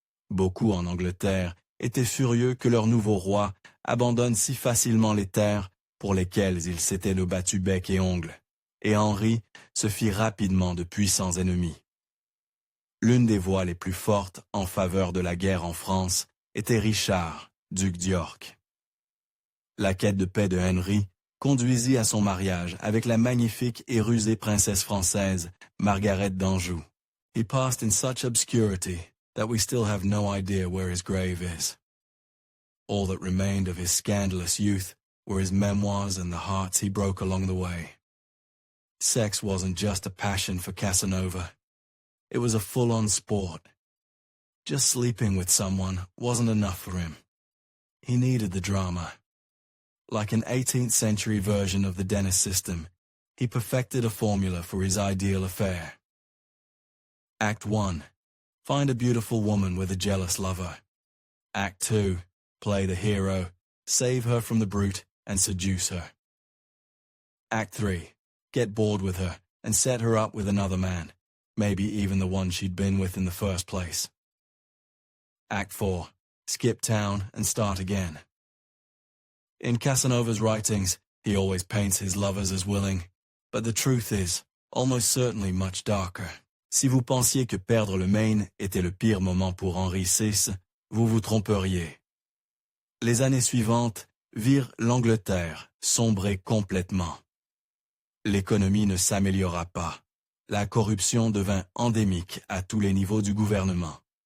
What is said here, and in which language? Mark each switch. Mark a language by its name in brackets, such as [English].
[French] Beaucoup en Angleterre étaient furieux que leur nouveau roi abandonne si facilement les terres pour lesquelles ils s'étaient battus bec et ongles, et Henri se fit rapidement de puissants ennemis. L'une des voix les plus fortes en faveur de la guerre en France était Richard, duc d'York. La quête de paix de Henri conduisit à son mariage avec la magnifique et rusée princesse française Margaret d'Anjou. [English] He passed in such obscurity that we still have no idea where his grave is. All that remained of his scandalous youth were his memoirs and the hearts he broke along the way. Sex wasn't just a passion for Casanova. It was a full-on sport. Just sleeping with someone wasn't enough for him. He needed the drama. Like an 18th century version of the Dennis system, he perfected a formula for his ideal affair. Act 1. Find a beautiful woman with a jealous lover. Act 2. Play the hero, save her from the brute, and seduce her. Act 3. Get bored with her, and set her up with another man, maybe even the one she'd been with in the first place. Act 4. Skip town and start again. In Casanova's writings, he always paints his lovers as willing, but the truth is, almost certainly much darker. [French] Si vous pensiez que perdre le Maine était le pire moment pour Henri VI, vous vous tromperiez. Les années suivantes virent l'Angleterre sombrer complètement. L'économie ne s'améliora pas. La corruption devint endémique à tous les niveaux du gouvernement.